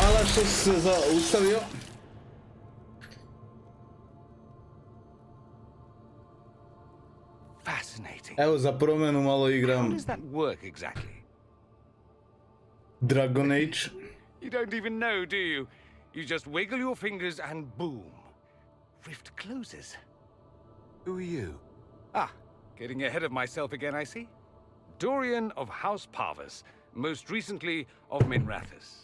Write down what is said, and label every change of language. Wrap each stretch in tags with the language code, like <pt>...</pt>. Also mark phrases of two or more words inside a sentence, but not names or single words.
<bs>što si se zaustavio?</bs> <en>Fascinating.</en> <bs>Evo, za promjenu malo</bs> <en>How</en> <bs>igram</bs> <en>does that work exactly?</en> <bs>Dragon Age.</bs> <en>You don't even know, do you? You just wiggle your fingers and boom. Rift closes. Who are you? Ah, getting ahead of myself again, I see. Dorian of House Parvus, most recently of Minrathous.</en>